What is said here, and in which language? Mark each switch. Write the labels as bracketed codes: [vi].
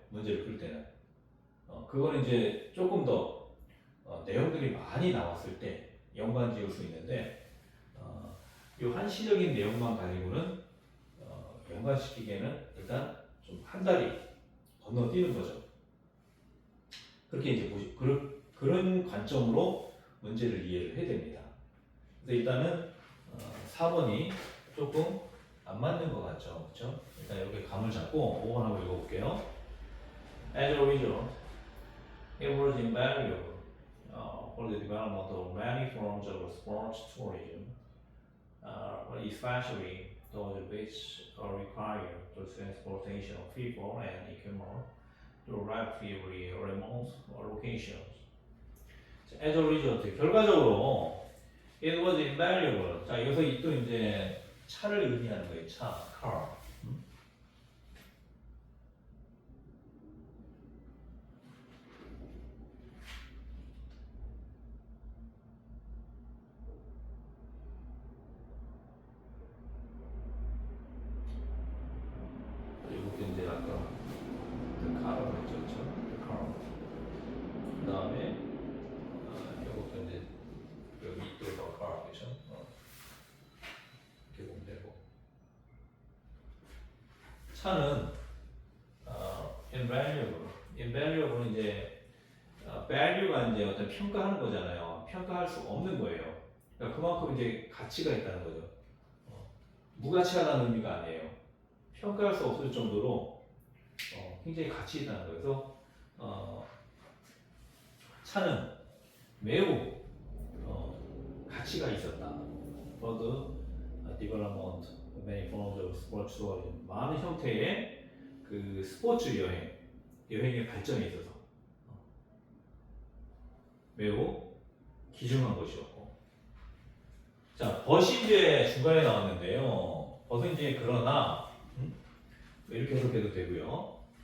[ko] 문제를 풀 때는 그거는 이제 조금 더 내용들이 많이 나왔을 때 연관 지을 수 있는데 이 한시적인 내용만 가지고는 연관시키기에는 일단 좀 한 다리 건너뛰는 거죠. 그렇게 이제 그런 관점으로 문제를 이해를 해야 됩니다. 그래서 일단은 4번이 조금 안 맞는 것 같죠, 그렇죠? 일단 이렇게 감을 잡고 5번 한번 읽어볼게요. [en] As a result, it was invaluable for the development of many forms of sports tourism, especially those which require the transportation of people and equipment to relatively remote locations. As a result, [ko] 결과적으로 [en] it was invaluable. [ko] 자, 여기서 또 이제 차를 의미하는 거예요. 차, car. 그리고 이제 아까 the car라고 했죠, 그렇죠? [en] The car. [ko] 그 다음에 이것도 이제 여기 또 the car, 그렇죠? 이렇게 보면 되고. 차는 invaluable. invaluable은 이제 value가 이제 어떤 평가하는 거잖아요. 평가할 수 없는 거예요. 그러니까 그만큼 이제 가치가 있다는 거죠. 무가치하다는 의미가 아니에요. 평가할 수 없을 정도로 굉장히 가치 있다는 거예요. 그래서 차는 매우 가치가 있었다. [en] For the development of many forms of sports tourism. [ko] 많은 형태의 그 스포츠 여행의 발전에 있어서 매우 귀중한 것이었고. 자, 벗이 이제 중간에 나왔는데요. 벗은 이제 그러나 이렇게 해석해도 되고요.